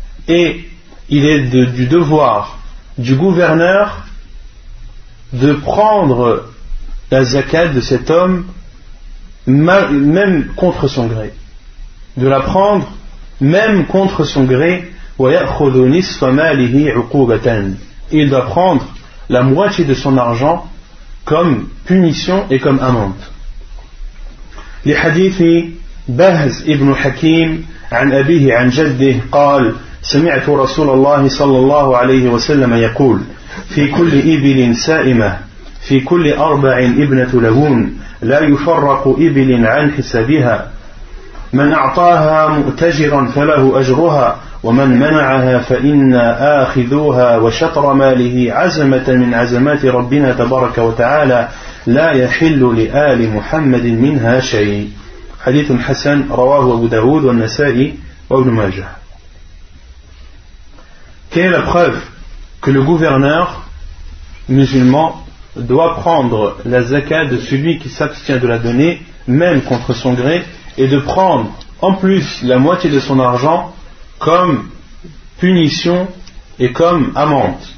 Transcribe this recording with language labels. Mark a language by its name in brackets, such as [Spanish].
[French] Et il est du devoir du gouverneur de prendre la zakat de cet homme, même contre son gré. De la prendre même contre son gré. [Arabic] وَيَأْخُذُ نِصْفَ مَالِهِ عُقُوبَةً. [French] Il doit prendre la moitié de son argent comme punition et comme amende. Les hadiths [Arabic] بهز ابن حكيم عن أبيه عن جده قال سمعت رسول الله صلى الله عليه وسلم يقول في كل إبل سائمة في كل أربع ابنة لهون لا يفرق إبل عن حسابها من أعطاها مؤتجرا فله أجرها ومن منعها فإنا آخذوها وشطر ماله عزمة من عزمات ربنا تبارك وتعالى لا يحل لآل محمد منها شيء حديث حسن رواه أبو داود والنسائي وابن ماجه. [French] Quelle est la preuve que le gouverneur musulman doit prendre la zakat de celui qui s'abstient de la donner, même contre son gré, et de prendre en plus la moitié de son argent comme punition et comme amende?